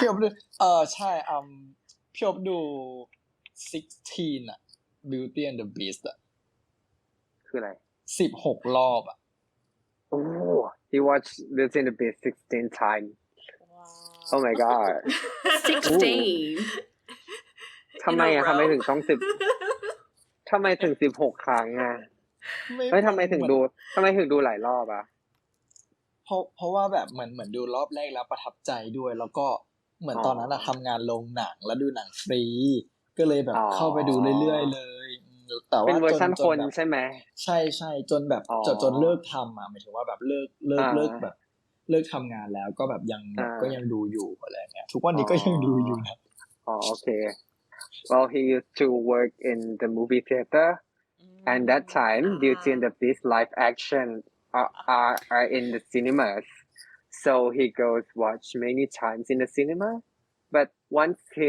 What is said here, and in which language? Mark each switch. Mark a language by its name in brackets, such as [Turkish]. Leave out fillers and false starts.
[Thai] พี่อบดูใช่พี่อบดู16อ่ะ Beauty and the Beast อ่ะ คืออะไร 16 รอบอ่ะ [English] Oh he watched Beauty and the Beast 16 times wow. Oh my god 16 [Thai] ทำไมถึงต้องทำไมถึง16 ครั้งอ่ะทำไมถึงดูหลายรอบอ่ะ เพราะว่าแบบเหมือนดูรอบแรกแล้วประทับใจด้วยแล้วก็เหมือนตอนนั้นทำงานโรงหนังแล้วดูหนังฟรีก็เลยแบบเข้าไปดูเรื่อยๆเลยแต่ว่า เป็นเวอร์ชันคนใช่ไหม ใช่จนแบบจนเลิกทำหมายถึงว่าแบบเลิกแบบเลิกทำงานแล้วก็แบบยังดูอยู่อะไรเงี้ยทุกวันนี้ก็ยังดูอยู่นะ [English] โอเค Well he used to work in the movie theater and that time Beauty and the Beast live action are in the cinemas so he goes watch many times in the cinema but once